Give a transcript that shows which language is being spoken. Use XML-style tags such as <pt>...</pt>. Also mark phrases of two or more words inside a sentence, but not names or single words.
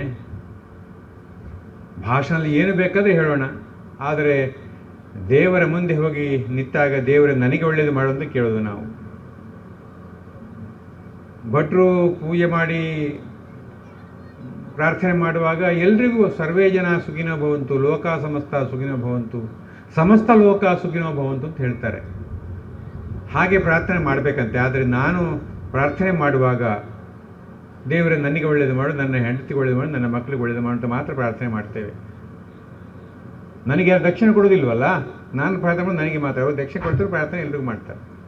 <kn>ಭಾಷಣದಲ್ಲಿ ಏನು ಬೇಕಾದರೆ ಹೇಳೋಣ, ಆದರೆ ದೇವರ ಮುಂದೆ ಹೋಗಿ ನಿಂತಾಗ ದೇವರ ನನಗೆ ಒಳ್ಳೆಯದು ಮಾಡೋದು ಕೇಳೋದು ನಾವು. ಭಟ್ರು ಪೂಜೆ ಮಾಡಿ ಪ್ರಾರ್ಥನೆ ಮಾಡುವಾಗ ಎಲ್ರಿಗೂ</kn> <sa>ಸರ್ವೇ ಜನ ಸುಖಿನೋ ಭವಂತು, ಲೋಕ ಸಮಸ್ತ ಸುಖಿನೋ ಭವಂತು, ಸಮಸ್ತ ಲೋಕ ಸುಖಿನೋ ಭವಂತು</sa> <kn>ಅಂತ ಹೇಳ್ತಾರೆ. ಹಾಗೆ ಪ್ರಾರ್ಥನೆ ಮಾಡಬೇಕಂತೆ. ಆದರೆ ನಾನು ಪ್ರಾರ್ಥನೆ ಮಾಡುವಾಗ ದೇವರೇ ನನಗೆ ಒಳ್ಳೆಯದು ಮಾಡು, ನನ್ನ ಹೆಂಡತಿಗೆ ಒಳ್ಳೆಯದು ಮಾಡು, ನನ್ನ ಮಕ್ಕಳಿಗೆ ಒಳ್ಳೆಯದು ಮಾಡು ಅಂತ ಮಾತ್ರ ಪ್ರಾರ್ಥನೆ ಮಾಡ್ತೇವೆ. ನನಗೆ ಯಾರು ದಕ್ಷಿಣ ಕೊಡೋದಿಲ್ವಲ್ಲ, ನಾನು ಪ್ರಾರ್ಥನೆ ಮಾಡಿ ನನಗೆ ಮಾತ್ರ, ಅವರು ದಕ್ಷಿಣ ಕೊಡ್ತಾರೆ, ಪ್ರಾರ್ಥನೆ ಎಲ್ರಿಗೂ ಮಾಡ್ತಾರೆ.</kn>